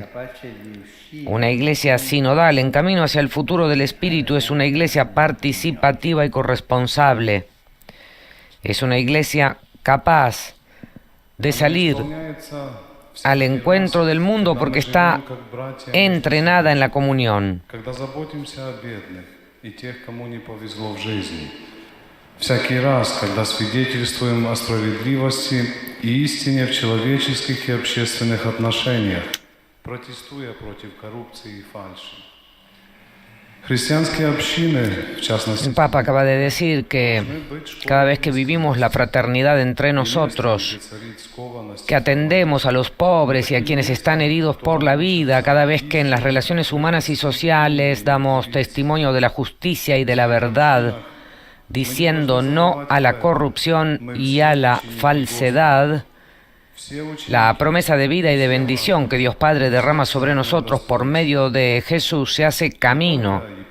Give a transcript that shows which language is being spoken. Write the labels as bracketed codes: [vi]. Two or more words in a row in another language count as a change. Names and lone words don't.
[es] Una iglesia sinodal en camino hacia el futuro del Espíritu es una iglesia participativa y corresponsable. Es una iglesia capaz de salir al encuentro del mundo porque está entrenada en la comunión. [ru] Всякий раз, когда свидетельствуем о справедливости и истине в человеческих и общественных отношениях, протестуя против коррупции и фальши. [es] El Papa acaba de decir que cada vez que vivimos la fraternidad entre nosotros, que atendemos a los pobres y a quienes están heridos por la vida, cada vez que en las relaciones humanas y sociales damos testimonio de la justicia y de la verdad, diciendo no a la corrupción y a la falsedad, la promesa de vida y de bendición que Dios Padre derrama sobre nosotros por medio de Jesús se hace camino.